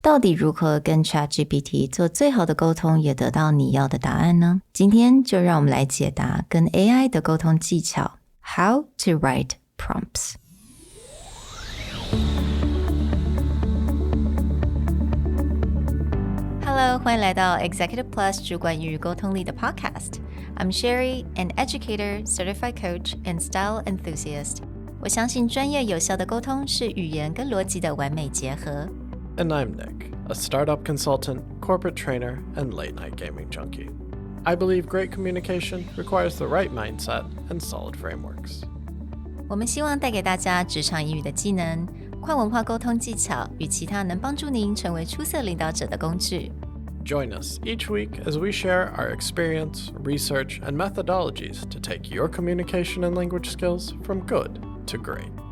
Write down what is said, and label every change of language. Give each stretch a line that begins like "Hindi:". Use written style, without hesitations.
Chinese: 到底如何跟 ChatGPT 做最好的沟通，也得到你要的答案呢？今天就让我们来解答跟 AI 的沟通技巧
English: How to write prompts。 Hello，
Chinese: 欢迎来到 Executive Plus 主管与沟通力的 Podcast。
English: I'm Sherry, an educator, certified coach, and style enthusiast.
Chinese: 我相信专业有效的沟通是语言跟逻辑的完美结合。
English: And I'm Nick, a startup consultant, corporate trainer, and late-night gaming junkie. I believe great communication requires the right mindset and solid frameworks.
Chinese: 我们希望带给大家职场英语的技能、跨文化沟通技巧与其他能帮助您成为出色领导者的工具。
English: Join us each week as we share our experience, research, and methodologies to take your communication and language skills from good to great.